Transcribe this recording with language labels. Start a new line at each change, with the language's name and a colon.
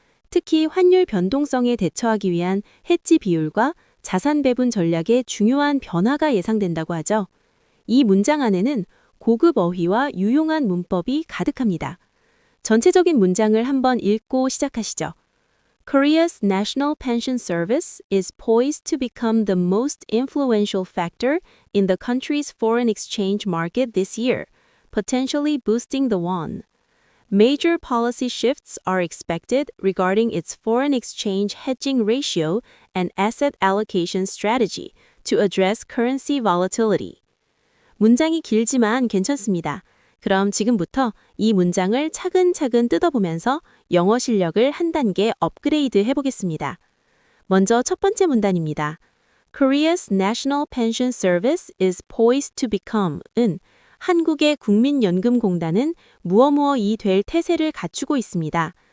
Korean: 특히 환율 변동성에 대처하기 위한 해지 비율과 자산 배분 전략의 중요한 변화가 예상된다고 하죠. 이 문장 안에는 고급 어휘와 유용한 문법이 가득합니다. 전체적인 문장을 한번 읽고 시작하시죠.
English: Korea's National Pension Service is poised to become the most influential factor in the country's foreign exchange market this year, potentially boosting the won. Major policy shifts are expected regarding its foreign exchange hedging ratio and asset allocation strategy to address currency volatility.
Korean: 문장이 길지만 괜찮습니다. 그럼 지금부터 이 문장을 차근차근 뜯어보면서 영어 실력을 한 단계 업그레이드 해보겠습니다. 먼저 첫 번째 문단입니다.
English: Korea's National Pension Service is poised to become
Korean: 은 한국의 국민연금공단은 무엇무엇이 될 태세를 갖추고 있습니다.